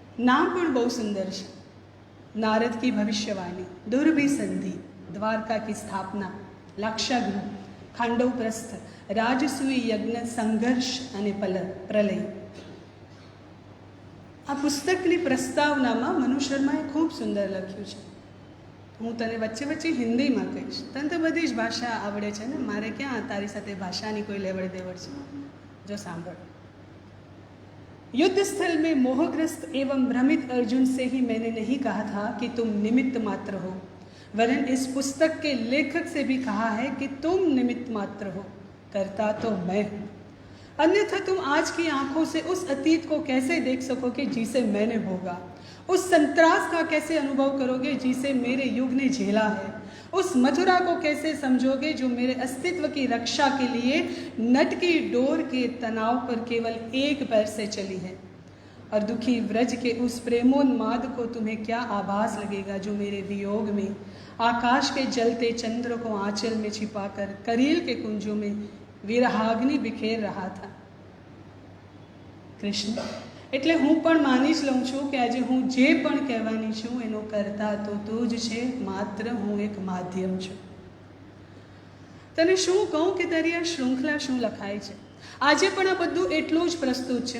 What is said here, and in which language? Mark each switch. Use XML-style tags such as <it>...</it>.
<gu>નામ પણ બહુ સુંદર છે. નારદ કી ભવિષ્યવાણી, દુર્ભી સંધિ, દ્વારકા કી સ્થાપના, લાક્ષાગૃહ, ખાંડવ પ્રસ્થ, રાજસૂય યજ્ઞ, સંઘર્ષ અને પ્રલય. આ પુસ્તકની પ્રસ્તાવનામાં મનુ શર્માએ ખૂબ સુંદર લખ્યું છે. હું તને વચ્ચે વચ્ચે હિન્દીમાં કહીશ. તને તો બધી જ ભાષા આવડે છે ને, મારે ક્યાં તારી સાથે ભાષાની કોઈ લેવડ દેવડ છે. જો સાંભળ.</gu> <hi>युद्ध स्थल में मोहग्रस्त एवं भ्रमित अर्जुन से ही मैंने नहीं कहा था कि तुम निमित्त मात्र हो, वरन इस पुस्तक के लेखक से भी कहा है कि तुम निमित्त मात्र हो, करता तो मैं हूँ. अन्यथा तुम आज की आंखों से उस अतीत को कैसे देख सकोगे जिसे मैंने भोगा, उस संत्रास का कैसे अनुभव करोगे जिसे मेरे युग ने झेला है, उस मथुरा को कैसे समझोगे जो मेरे अस्तित्व की रक्षा के लिए नट की डोर के तनाव पर केवल एक पैर से चली है, और दुखी व्रज के उस प्रेमोन्माद को तुम्हें क्या आभास लगेगा जो मेरे वियोग में आकाश के जलते चंद्र को आंचल में छिपाकर करील के कुंजों में विरहाग्नि बिखेर रहा था.</hi> <gu>कृष्ण, એટલે હું પણ માની જ લઉં છું કે આજે હું જે પણ કહેવાની છું એનો કરતા તો તું જ છે, માત્ર હું એક માધ્યમ છું. તને શું કહું કે તારી આ શૃંખલા શું લખાય છે. આજે પણ આ બધું એટલું જ પ્રસ્તુત છે.</gu>